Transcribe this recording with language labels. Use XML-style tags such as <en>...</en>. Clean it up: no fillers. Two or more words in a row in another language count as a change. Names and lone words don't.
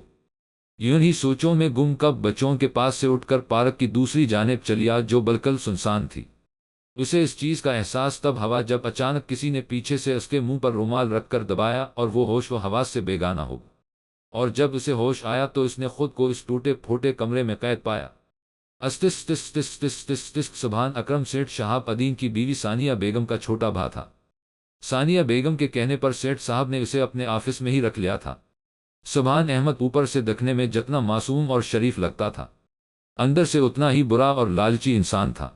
<ur>یوں ہی سوچوں میں گم کب بچوں کے پاس سے اٹھ کر پارک کی دوسری جانب چلی آ جو بالکل سنسان تھی۔ اسے اس چیز کا احساس تب ہوا جب اچانک کسی نے پیچھے سے اس کے منہ پر رومال رکھ کر دبایا اور وہ ہوش و حواس سے بیگانہ ہو، اور جب اسے ہوش آیا تو اس نے خود کو اس ٹوٹے پھوٹے کمرے میں قید پایا۔ استس تس تس تس تس تس سبحان اکرم سیٹھ شہاب الدین کی بیوی ثانیہ بیگم کا چھوٹا بھائی تھا۔ ثانیہ بیگم کے کہنے پر سیٹھ صاحب نے اسے اپنے آفس میں ہی رکھ لیا تھا۔ سبحان احمد اوپر سے دکھنے میں جتنا معصوم اور شریف لگتا تھا، اندر سے اتنا ہی برا اور لالچی انسان تھا۔</ur>